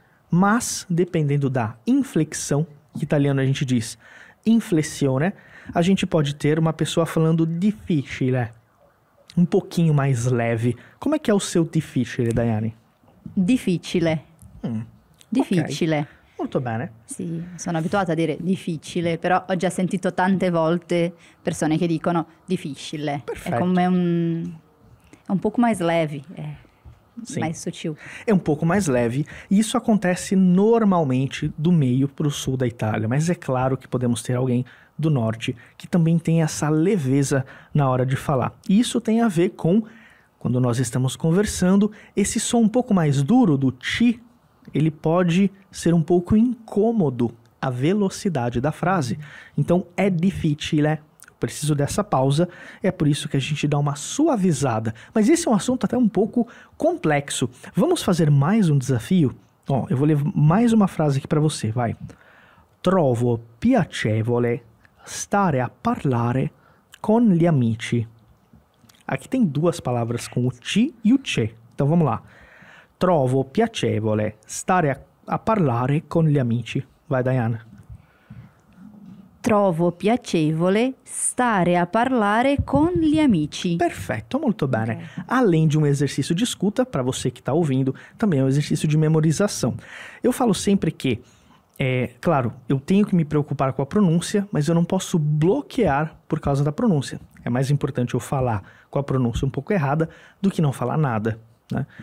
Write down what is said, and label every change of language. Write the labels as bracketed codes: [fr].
[pt] Mas, dependendo da inflexão, em italiano a gente diz inflessione, a gente pode ter uma pessoa falando difficile, um pouquinho mais leve. Como é que é o seu difficile, Daiane? [it] Difficile. Difficile. Okay. Molto bene. Sì, sono abituata a dire difficile, però ho già sentito tante volte persone che dicono difficile. Perfetto. È come è [pt] un pouco mais leve, Sim. mais sutil. É um pouco mais leve e isso acontece normalmente do meio para o sul da Itália, mas é claro que podemos ter alguém do norte que também tem essa leveza na hora de falar. E isso tem a ver com, quando nós estamos conversando, esse som um pouco mais duro do ti, ele pode ser um pouco incômodo a velocidade da frase. Então, é difficile. Preciso dessa pausa, é por isso que a gente dá uma suavizada. Mas esse é um assunto até um pouco complexo. Vamos fazer mais um desafio? Eu vou ler mais uma frase aqui para você, vai. [it] Trovo piacevole stare a parlare con gli amici. [pt] Aqui tem duas palavras com o ti e o che. Então vamos lá. [it] Trovo piacevole stare a parlare con gli amici. [pt] Vai, Diana. [it] Trovo piacevole stare a parlare con gli amici. Perfetto, molto bene. Okay. [pt] Além de um exercício de escuta, para você que está ouvindo, também é um exercício de memorização. Eu falo sempre que, claro, eu tenho que me preocupar com a pronúncia, mas eu não posso bloquear por causa da pronúncia. É mais importante eu falar com a pronúncia um pouco errada do que não falar nada, né?